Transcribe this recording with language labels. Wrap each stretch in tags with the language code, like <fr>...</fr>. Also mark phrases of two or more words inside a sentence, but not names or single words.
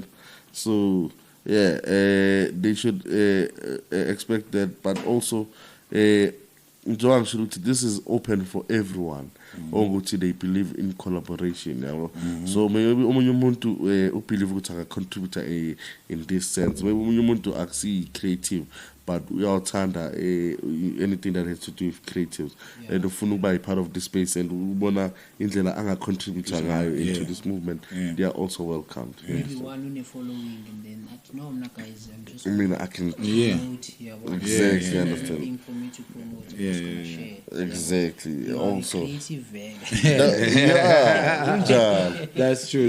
<en>So yeah, they should expect that, but also this is open for everyone. They believe in collaboration. So maybe umuntu believe ukuthi a contributor in this sense. Maybe umuntu actually creative, but we all tanda anything that has to do with creatives, and</en> <zu>ufuna ukuba</zu> <en>part of this space, and</en> <zu>ubona indlela anga</zu> <en>contributor ngayo into this movement. They are also welcomed. Maybe one who following, and then no, guys, I'm just. I mean, I can. Exactly. Understand. For me to promote. Share. Exactly. Also. Creative That's true.</en>